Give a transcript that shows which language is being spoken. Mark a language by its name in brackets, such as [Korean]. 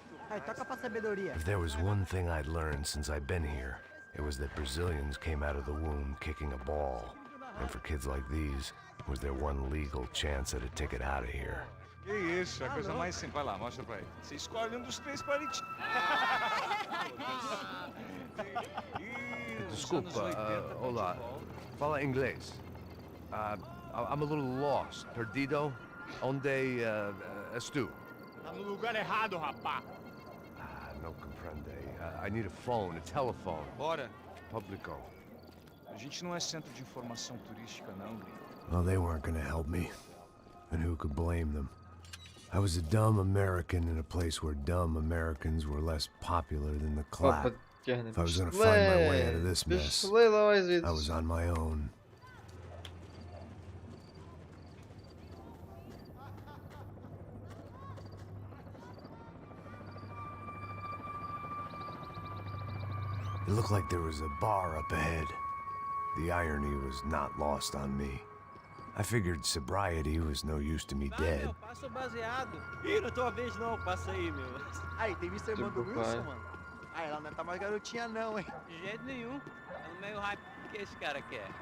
[English] If there was one thing I'd learned since I've been here, it was that Brazilians came out of the womb kicking a ball. And for kids like these, it was their one legal chance at a ticket out of here. [Portuguese] Que isso, é a coisa mais simples. Vai lá, mostra pra ele. Você escolhe dos três palitinhos. Desculpa, olá. Fala inglês. [English] I'm a little lost. [Portuguese] Perdido? Onde estou? Tá no lugar errado, rapá. [Spanish] No comprende. [English] I need a phone, a telephone. [Portuguese] Bora. Publico. A gente não é centro de informação turística, não, gringo. [English] Well, they weren't gonna help me. And who could blame them? I was a dumb American in a place where dumb Americans were less popular than the clap. If I was gonna find my way out of this mess, I was on my own. It looked like there was a bar up ahead. The irony was not lost on me. I figured sobriety was no use to me dead. [Portuguese] Passa baseado. Ih, não é tua vez não, passa aí, meu. Aí, tem visto a irmã do Wilson, mano? Ah, ela não tá mais garotinha não, hein? De jeito nenhum. É no meio hype que esse cara quer.